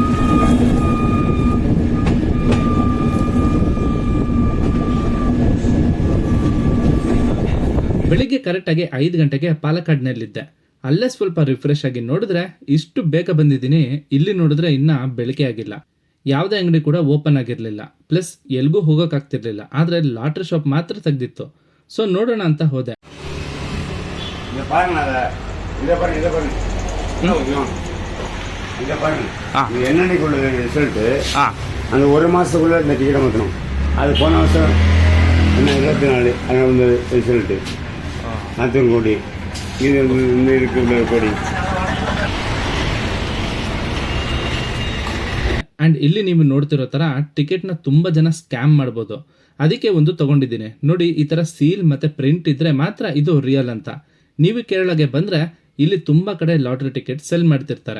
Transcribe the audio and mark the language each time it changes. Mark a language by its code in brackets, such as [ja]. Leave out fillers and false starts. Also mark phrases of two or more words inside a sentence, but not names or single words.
[kn] ಬೆಳಿಗ್ಗೆ ಕರೆಕ್ಟಾಗಿ 5 ಗಂಟೆಗೆ ಪಾಲಕ್ಕಾಡ್ನಲ್ಲಿದ್ದೆ. ಅಲ್ಲೇ ಸ್ವಲ್ಪ ರಿಫ್ರೆಶ್ ಆಗಿ ನೋಡಿದ್ರೆ ಇಷ್ಟು ಬೇಗ ಬಂದಿದ್ದೀನಿ. ಇಲ್ಲಿ ನೋಡಿದ್ರೆ ಇನ್ನ ಬೆಳಗ್ಗೆ ಆಗಿಲ್ಲ, ಯಾವುದೇ ಅಂಗಡಿ ಕೂಡ ಓಪನ್ ಆಗಿರ್ಲಿಲ್ಲ, ಪ್ಲಸ್ ಎಲ್ಗೂ ಹೋಗೋಕ್ಕಾಗ್ತಿರ್ಲಿಲ್ಲ. ಆದ್ರೆ [en] lottery shop [kn] ಮಾತ್ರ ತೆಗ್ದಿತ್ತು. ಸೊ ನೋಡೋಣ ಅಂತ ಹೋದೆ. [ta] என்னன்னைக்குள்ள ரிசல்ட்டு அந்த ஒரு மாதத்துக்குள்ளே இந்த டிக்கெட்டை மாற்றணும். அது போன வருஷம் என்ன 24 அங்கே வந்தது ரிசல்ட்டு. கோடி இது இன்னும் இருக்கு கோடி. [kn] ಅಂಡ್ ಇಲ್ಲಿ ನೀವು ನೋಡ್ತಿರೋ ತರ ಟಿಕೆಟ್ ನ ತುಂಬಾ ಜನ ಸ್ಕ್ಯಾಮ್ ಮಾಡಬಹುದು. ಅದಕ್ಕೆ ಒಂದು ತಗೊಂಡಿದ್ದೀನಿ ನೋಡಿ. ಈ ತರ ಸೀಲ್ ಮತ್ತೆ ಪ್ರಿಂಟ್ ಇದ್ರೆ ಮಾತ್ರ ಇದು ರಿಯಲ್ ಅಂತ. ನೀವು ಕೇರಳಗೆ ಬಂದ್ರೆ ಇಲ್ಲಿ ತುಂಬಾ ಕಡೆ [en] lottery ticket [kn] ಸೆಲ್ ಮಾಡ್ತಿರ್ತಾರೆ.